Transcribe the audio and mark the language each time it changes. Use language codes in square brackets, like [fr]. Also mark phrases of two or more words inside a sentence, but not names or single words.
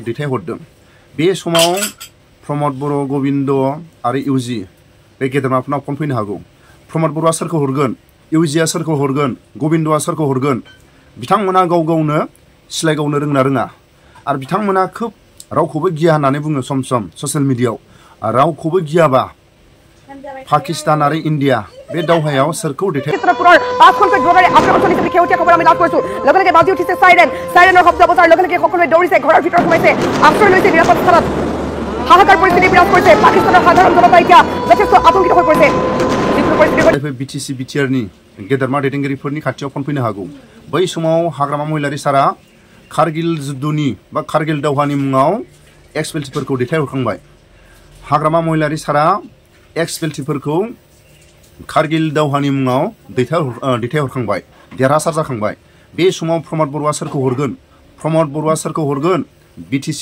[brx] दैथायहरदों बे समाव प्रमद बर' गोविंद आरो इउजि बे गेदेमाफोरनाव फन फैनो हागौ प्रमद बर'आ सोरखौ हरगोन इउजिआ सोरखौ हरगोन गोविंदआ सोरखौ हरगोन बिथांमोना गाव गावनो सिलाइ गावनो रोंना रोङा आरो बिथांमोना खोब रावखौबो गिया होननानै बुङो सम सम [en] social media [brx] रावखौबो गियाबा पाकिस्तान आरो इन्डिया बे दावहायाव सोरखौ दैथाय [as] বাজি উঠিছে সাইৰেনৰ শব্দ বজাৰ লগে লগে সকলোৱে দৌৰিছে ঘৰৰ ভিতৰত সোমাইছে আশ্ৰয় লৈছে নিৰাপদ স্থানত হাহাকাৰ পৰিস্থিতি বিৰাজ কৰিছে পাকিস্তানৰ সাধাৰণ জনতা এতিয়া যথেষ্ট আতংকিত হৈ পৰিছে [brx] बिटिसि बिटिआरनि गेदेरमा दैदेनगिरिफोरनि खाथियाव फन फैनो हागौ बै समाव हाग्रामा महिलारि सारा कारगिल जुद्धनि बा कारगिल दावहानि मुङाव एक्स बेल्टिफोरखौ दैथायहरखांबाय हाग्रामा महिलारि सारा एक्स बेल्टिफोरखौ कारगिल दावहानि मुङाव दैथायहरखांबाय देरहासार जाखांबाय बे समाव प्रमद बर'आ सोरखौ हरगोन बिटिसि